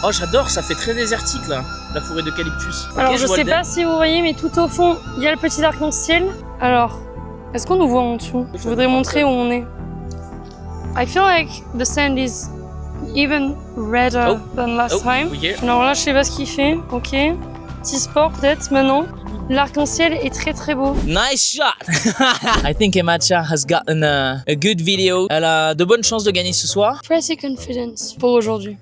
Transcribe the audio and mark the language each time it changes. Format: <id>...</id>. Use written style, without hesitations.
<fr>Oh j'adore, ça fait très désertique là, la forêt d'eucalyptus. Alors Ok, je vois sais le pas si vous voyez mais tout au fond il y a le petit arc-en-ciel. Alors, est-ce qu'on nous voit en dessous? Je voudrais montrer où on est.</fr> <en>I feel like the sand is even redder than last time.</en> <fr>Oui,</fr> <en>here.</en> <fr>Alors là je sais pas ce qu'il fait. Ok. Petit sport peut-être maintenant. L'arc-en-ciel est très très beau.</fr> <en>Nice shot! I think Emacha has gotten a good video.</en> <fr>Elle a de bonnes chances de gagner ce soir.</fr> <en>Pretty confidence</en> <fr>pour aujourd'hui.</fr>